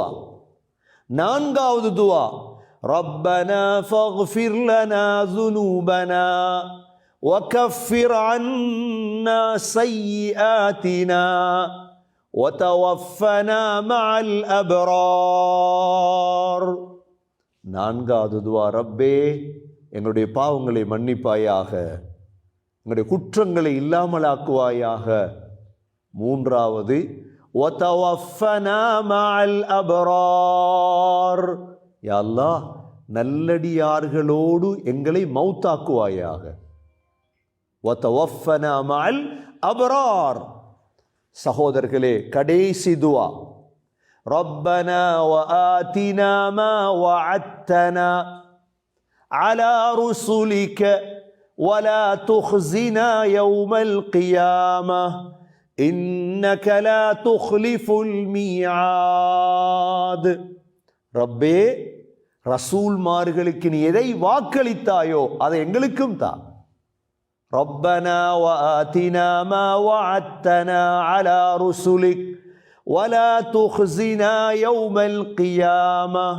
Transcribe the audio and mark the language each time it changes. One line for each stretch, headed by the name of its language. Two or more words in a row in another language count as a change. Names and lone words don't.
Tamil: 4வது துஆ,
Arabic: ربنا فاغفر لنا ذنوبنا وكفر عنا سيئاتنا وتوفنا مع الأبرار.
Tamil: 4வது துஆ, ரப்பே எங்களுடைய பாவங்களை மன்னிப்பாயாக, எங்களுடைய குற்றங்களை இல்லாமலாக்குவாயாக.
Arabic: 3வது وَتَوَفَّنَا مَعَ الْأَبْرَارِ,
Tamil: யா அல்லாஹ் நல்லடியார்களோடு எங்களை மௌத்தாக்குவாயாக.
Arabic: وَتَوَفَّنَا مَعَ الْأَبْرَارِ.
Tamil: சகோதரர்களே, கடைசி துஆ,
Arabic: رَبَّنَا وَآتِنَا مَا وَعَدتَّنَا عَلَى رُسُلِكَ وَلَا تُخْزِنَا يَوْمَ الْقِيَامَةِ إنك لا تخلف الميعاد.
Tamil: ரப்பே, ரசூல்மார்களுக்கு நீ எதை வாக்களித்தாயோ அதை எங்களுக்கும் தா.
Arabic: ربنا وآتنا ما وعدتنا على رسلك ولا تخزنا يوم القيامة.